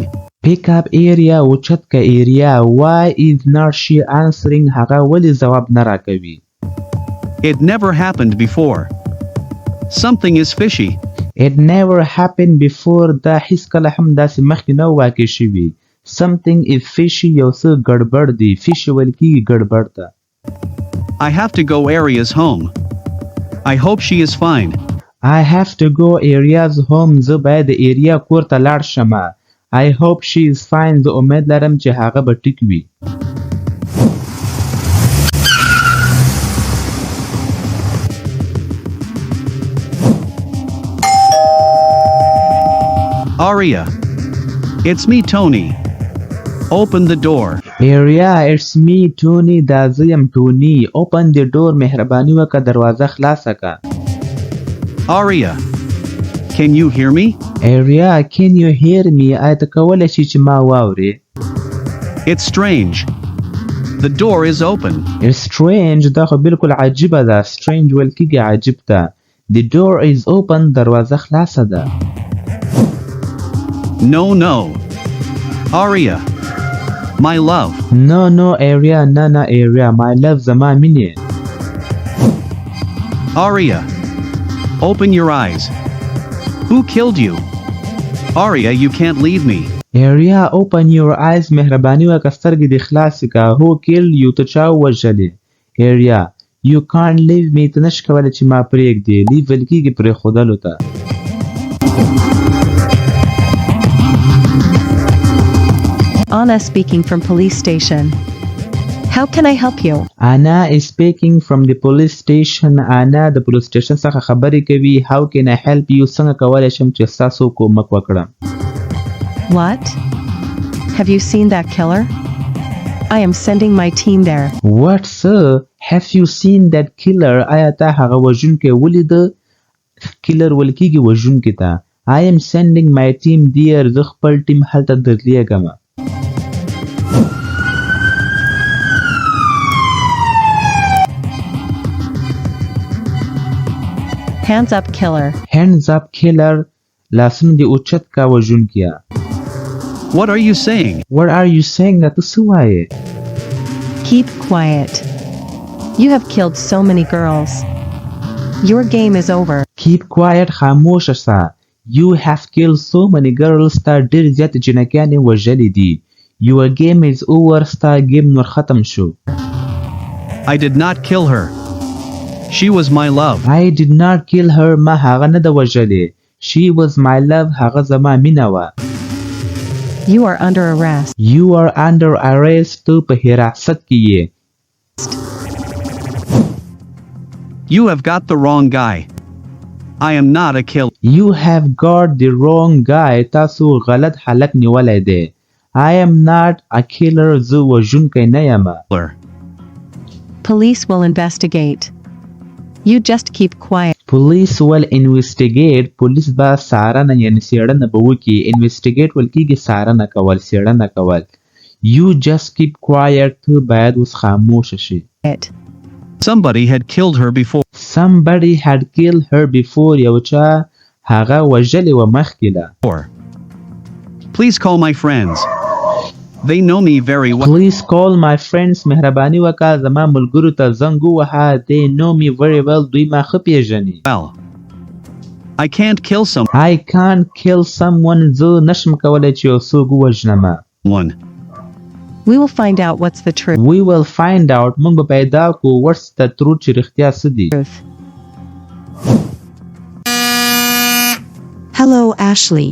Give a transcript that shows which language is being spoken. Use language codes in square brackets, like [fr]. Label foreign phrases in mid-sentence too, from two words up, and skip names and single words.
[en] Pick up area [ps] اوچت کا [en] area. Why is not she answering? [ps] هغه ولی جواب نه راکوي. [en] It never happened before. Something is fishy. It never happened before. [ps] دا هیڅ کله هم داسې مخکې نه واقع شوي. [en] Something is fishy. [ps] یو څه ګډوډ دی. Fishy ویل کېږي ګډوډ ته. [en] I have to go Aria's home. I hope she is fine. I have to go Aria's home. [ps] زه باید د ایریا کور ته لاړ شم. [en] I hope she is fine. [ps] زه امید لرم چې هغه به ټیک وي. [en] Aria. It's me, Tony. Open the door. Aria, it's me, Tony. [ps] دا زه یم Tony. [en] Open the door. [ps] مهرباني وکړه دروازه خلاصه کړه. [en] Aria. Can you hear me? Aria, can you hear me? [ps] آیا ته کولی شې چې ما واورې؟ [en] It's strange. The door is open. It's strange. [ps] دا خو بالکل عجیبه ده. Strange ویل کېږي عجیب ته. [en] The door is open. [ps] دروازه خلاصه ده. [en] No. Aria. My love. No, Aria. نه Aria. My love [ps] زما مینې. [en] Aria. Open your eyes. Who killed you? Aria, you can't leave me. Aria, open your eyes. [ps] مهرباني وکړه سترګې دې خلاصې کړه. [en] Who killed you? [ps] ته چا ووژلې؟ [en] Aria, you can't leave me. [ps] ته نشې کولی چې ما پرېږدې. Leave ویل کېږي پرېښودلو ته. [en] Anna speaking from police station. How can I help you? Anna is speaking from the police station. [ps] Anna د [en] police station [ps] څخه خبرې کوي. [en] How can I help you? [ps] څنګه کولی شم چې ستاسو کومک وکړم؟ [en] What? Have you seen that killer? I am sending my team there. What, sir? Have you seen that killer? [ps] آیا تا هغه وژونکی ولیده؟ Killer ویل کېږي وژونکي ته. [en] I am sending my team there. [ps] زه خپل ټیم هلته درلیږم. [en] Hands up, killer. Hands up, killer. [ps] لاسونه دې اوچت کا وژونکیه. [en] What are you saying? What are you saying? [ps] ته څه وایې؟ [en] Keep quiet. You have killed so many girls. Your game is over. Keep quiet. [ps] خاموشه سه. [en] You have killed so many girls. [ps] تا ډېر زیات جنکیانې وژلې دي. [en] Your game is over. [ps] ستا ګیم نور ختم شو. [en] I did not kill her. She was my love. I did not kill her. [ps] ما هغه نه ده وژلې. [en] She was my love. [ps] هغه زما مینه وه. [en] You are under arrest. You are under arrest. [ps] تو په حراست کې یې. [en] You have got the wrong guy. I am not a killer. You have got the wrong guy. [ps] تاسو غلط حالت نیولی دی. [en] I am not a killer. [ps] زه وژونکی نه یم. [en] Police will investigate. You just keep quiet. Police will investigate. [ps] Police به څارنه یعنې څېړنه به وکړي. Investigate ویل کېږي څارنه کول څېړنه کول. [en] You just keep quiet. [ps] ته باید اوس خاموشه شي. [en] Somebody had killed her before. Somebody had killed her before. [ps] یو چا هغه وژلې وه مخکې ده. [en] Please call my friends. They know me very well. Please call my friends. [ps] مهرباني وکړه زما ملګرو ته زنګ ووهه. [en] They know me very well. [ps] دوی ما ښه پېژني. [en] Well, I can't kill someone. I can't kill someone. [ps] زه نشم کولی چې یو څوک ووژنم. [en] We will find out what's the truth. We will find out. [ps] موږ به پیدا کړو [en] what's the truth [ps] چې رښتیا څه دي. [en] Hello, Ashley.